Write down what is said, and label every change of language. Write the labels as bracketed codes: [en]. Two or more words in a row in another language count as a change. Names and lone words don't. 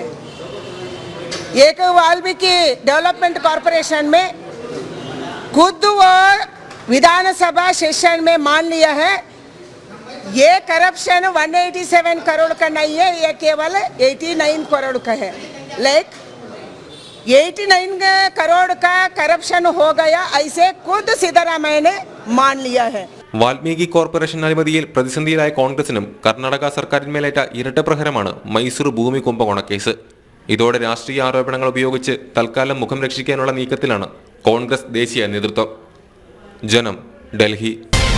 [hi] एक वाल्मीकि डेवलपमेंट कॉरपोरेशन में खुद वो विधानसभा सेशन में मान लिया है ये करप्शन 187 करोड़ का नहीं है, ये केवल 89 करोड़ का है. लाइक 89 करोड़ का करप्शन हो गया, ऐसे खुद सिद्धरामैया ने मान लिया है. [ml] വാൽമീകി കോർപ്പറേഷൻ അഴിമതിയിൽ പ്രതിസന്ധിയിലായ കോൺഗ്രസിനും കർണാടക സർക്കാരിന്മേലേറ്റ ഇരട്ട പ്രഹരമാണ് മൈസൂർ ഭൂമി കുംഭകോണ കേസ്. ഇതോടെ രാഷ്ട്രീയ ആരോപണങ്ങൾ ഉപയോഗിച്ച് തൽക്കാലം മുഖം രക്ഷിക്കാനുള്ള നീക്കത്തിലാണ് കോൺഗ്രസ് ദേശീയ നേതൃത്വം. ജനം, ഡൽഹി.